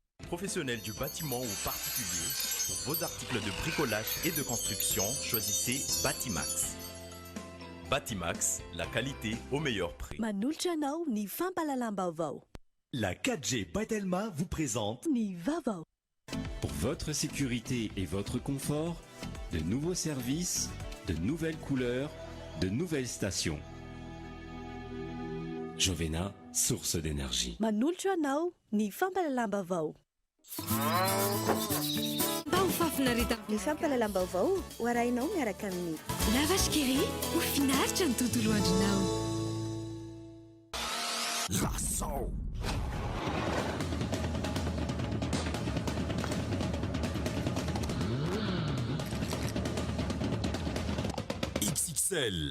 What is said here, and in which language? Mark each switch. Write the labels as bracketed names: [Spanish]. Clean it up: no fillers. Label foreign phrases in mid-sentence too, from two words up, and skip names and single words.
[French] professionnels du bâtiment ou particuliers, pour vos articles de bricolage et de construction, choisissez Batimax. Batimax, la qualité au meilleur prix. [Malagasy] Manolotra anao ny fampalalam-baovao. [French] La 4G Patelma vous présente [Malagasy] Ny vaovao. [French] Pour votre sécurité et votre confort, de nouveaux services, de nouvelles couleurs, de nouvelles stations. Jovena, source d'énergie. [Malagasy] Manolotra anao ny fampalalam-baovao. Ny fampalalam-baovao hoarainao miaraka amin'ny Lavashkiri ho finaritra ny tontolo andronao. Lasso. XXL.